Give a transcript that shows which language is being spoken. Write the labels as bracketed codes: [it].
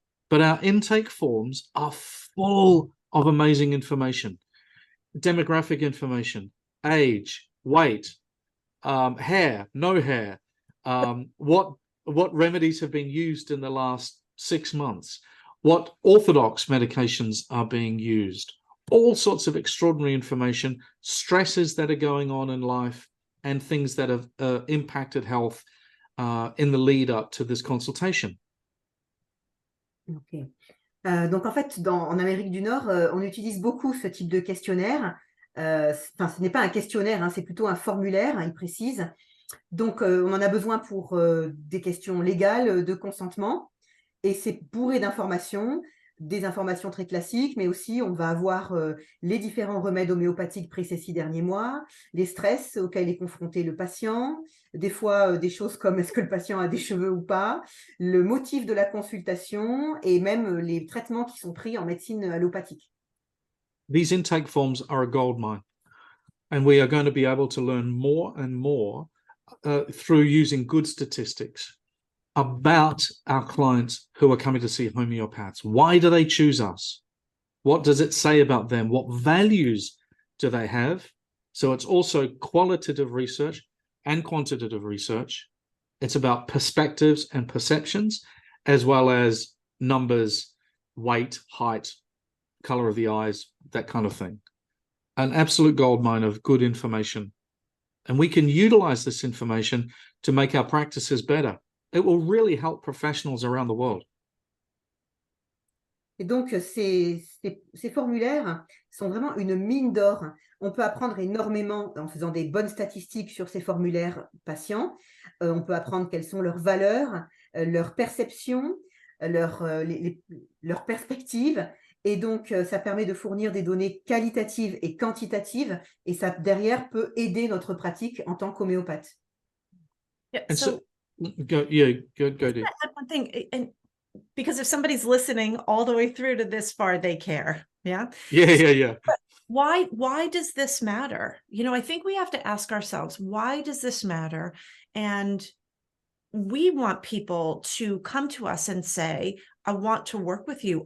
[en] But our intake forms are full of amazing information, demographic information, age, weight, hair, no hair, what remedies have been used in the last 6 months, what orthodox medications are being used, all sorts of extraordinary information, stresses that are going on in life, and things that have impacted health in the lead up to this consultation. Ok. [fr] Donc en fait, en Amérique du Nord, on utilise beaucoup ce type de questionnaire. Enfin, ce n'est pas un questionnaire, hein, c'est plutôt un formulaire, il précise. Donc, on en a besoin pour des questions légales de consentement, et c'est bourré d'informations, des informations très classiques, mais aussi on va avoir les différents remèdes homéopathiques pris ces 6 derniers mois, les stress auxquels est confronté le patient, des fois des choses comme est-ce que le patient a des cheveux ou pas, le motif de la consultation et même les traitements qui sont pris en médecine allopathique. [en] These intake forms are a gold mine, and we are going to be able to learn more and more through using good statistics about our clients who are coming to see homeopaths. Why do they choose us? What does it say about them? What values do they have? So it's also qualitative research and quantitative research. It's about perspectives and perceptions, as well as numbers, weight, height, color of the eyes, that kind of thing. An absolute goldmine of good information. And we can utilize this information to make our practices better. It will really help professionals around the world. [fr] Et donc, ces formulaires sont vraiment une mine d'or. On peut apprendre énormément en faisant des bonnes statistiques sur ces formulaires patients. On peut apprendre quelles sont leurs valeurs, leurs perceptions, leurs perspectives. Et donc, ça permet de fournir des données qualitatives et quantitatives. Et ça, derrière, peut aider notre pratique en tant qu'homéopathe. [en] Yeah, And so go. add one thing, and because if somebody's listening all the way through to this far, they care. Yeah. Yeah. Why does this matter? You know, I think we have to ask ourselves, why does this matter? And we want people to come to us and say, I want to work with you.